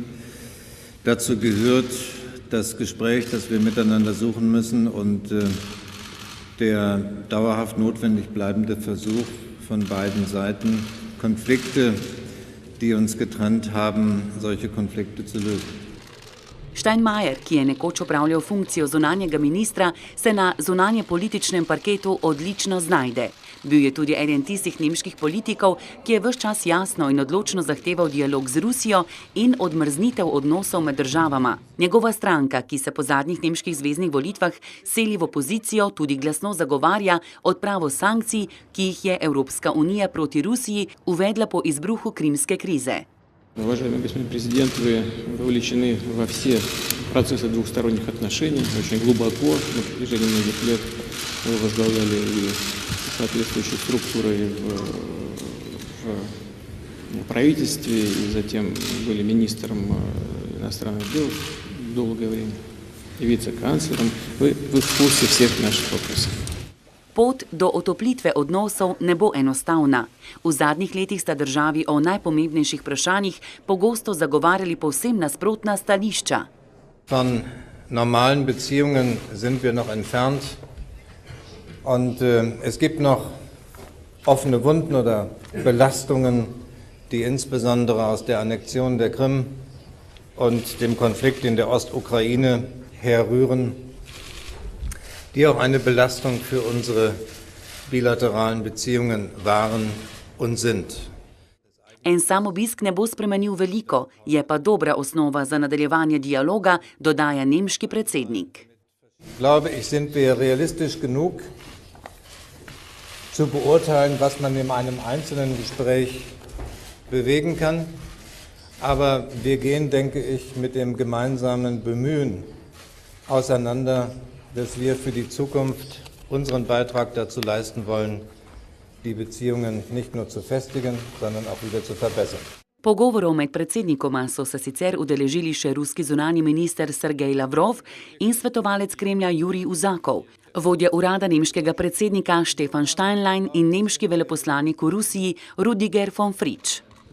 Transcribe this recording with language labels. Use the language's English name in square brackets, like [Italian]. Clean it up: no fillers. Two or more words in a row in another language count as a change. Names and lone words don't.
[German] Dazu gehört das Gespräch, das wir miteinander suchen müssen und der dauerhaft notwendig bleibende Versuch von beiden Seiten, Konflikte, die uns getrennt haben, solche Konflikte zu lösen. [Slovenian] Steinmeier, ki je nekoč opravljal funkcijo zunanjega ministra, se na zunanjepolitičnem parketu odlično znajde. Bil je tudi eden tistih nemških politikov, ki je ves čas jasno in odločno zahteval dialog z Rusijo in odmrznitev odnosov med državama. Njegova stranka, ki se po zadnjih nemških zveznih volitvah seli v opozicijo, tudi glasno zagovarja odpravo sankcij, ki jih je Evropska unija proti Rusiji uvedla po izbruhu krimske krize. [Russian] Уважаемый господин президент, вы вовлечены во все процессы двухсторонних отношений, очень глубоко, на протяжении многих лет вы возглавляли и соответствующие структуры в правительстве, и затем были министром иностранных дел долгое время, и вице-канцлером. Вы в курсе всех наших вопросов. [Slovenian] Pot do otoplitve odnosov ne bo enostavna. V zadnjih letih sta državi o najpomembnejših vprašanjih pogosto zagovarjali povsem nasprotna stališča. [German] Von normalen Beziehungen sind wir noch entfernt und es gibt noch offene Wunden oder Belastungen, die insbesondere aus der Annexion der Krim und dem Konflikt in der Ostukraine herrühren, die auch eine Belastung für unsere bilateralen Beziehungen waren und sind. [Slovenian] En sam obisk ne bo spremenil veliko, je pa dobra osnova za nadaljevanje dialoga, dodaja nemški predsednik. [German] Glaube ich, sind wir realistisch genug zu beurteilen, was man in einem einzelnen Gespräch bewegen kann. Aber wir gehen, denke ich, mit dem gemeinsamen Bemühen auseinander, dass wir für die Zukunft unseren Beitrag dazu leisten wollen, die Beziehungen nicht nur zu festigen, sondern auch wieder zu verbessern. [Slovenian] Pogovorov med predsednikoma so se sicer udeležili še ruski zunanji minister Sergej Lavrov in svetovalec Kremlja Jurij Uzakov, vodja urada nemškega predsednika Stefan Steinlein in nemški veleposlanik v Rusiji Rüdiger von Fritsch.